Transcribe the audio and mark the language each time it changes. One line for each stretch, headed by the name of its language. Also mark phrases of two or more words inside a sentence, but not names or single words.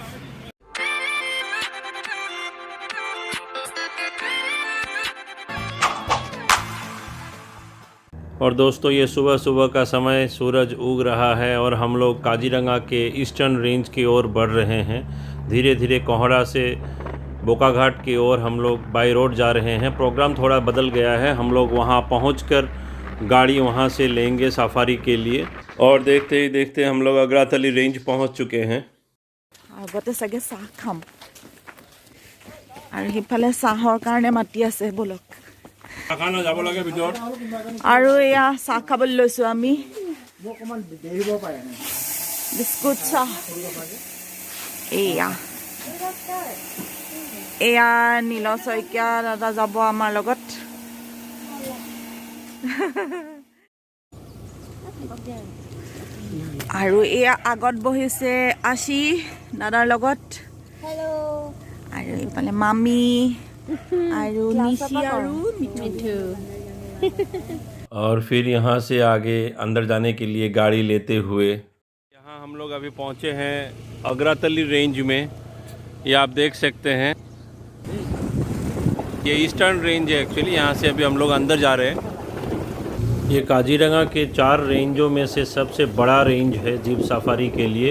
Hindi: और दोस्तों, ये सुबह सुबह का समय, सूरज उग रहा है और हम लोग काजीरंगा के
English: eastern range
Hindi: की ओर बढ़ रहे हैं। धीरे धीरे कोहड़ा से बोकाघाट की ओर हम लोग
English: by road
Hindi: जा रहे हैं। प्रोग्राम थोड़ा बदल गया है, हम लोग वहाँ पहुँचकर गाड़ी वहाँ से लेंगे सफारी के लिए। और देखते ही देखते हम लोग आगरातली रेंज पहुँच चुके हैं।
Assamese: আগতে চাগে চাহ খাম আৰু সিফালে চাহৰ কাৰণে মাতি আছে, বলক। আৰু এয়া চাহ খাবলৈ লৈছোঁ আমি, বিস্কুট চাহ। এয়া নীল শইকীয়া দাদা যাব আমাৰ লগত। আৰু এয়া আগত বহিছে আশী দাদাৰ লগত। আৰু এইফালে মামী আৰু নিশি আৰু মিঠু।
Hindi: और फिर यहाँ से आगे अंदर जाने के लिए गाड़ी लेते हुए यहाँ हम लोग अभी पहुँचे हैं आगरातली रेंज में। ये आप देख सकते हैं, ये
English: eastern range
Hindi: है एक्चुअली। यहाँ से अभी हम लोग अंदर जा रहे हैं। ये काजीरंगा के 4 रेंजों में से सबसे बड़ा रेंज है
English: jeep safari
Hindi: के लिए।